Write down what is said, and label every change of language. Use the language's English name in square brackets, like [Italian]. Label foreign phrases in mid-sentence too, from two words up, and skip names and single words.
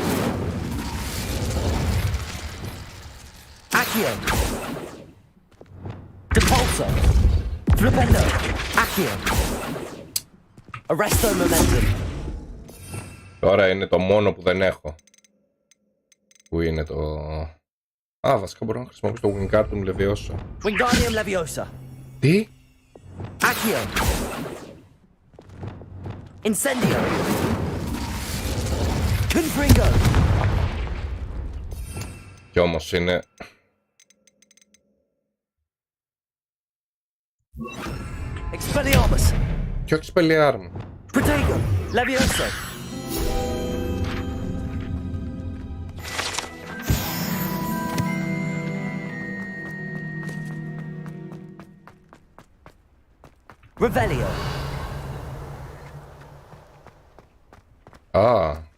[Greek] Accio. Depulso. Flipendo. Accio. Arresto momentum. Τώρα είναι το μόνο που δεν έχω. Πού είναι το... Α, βασικά μπορώ να χρησιμοποιήσω το Wingardium Leviosa. Wingardium Leviosa. Τι? Accio. Incendio. Confringo. Κι όμως είναι... Expelliarmus. Ποιο Expelliarmus? Protego. Leviosa. Revelio. Ah.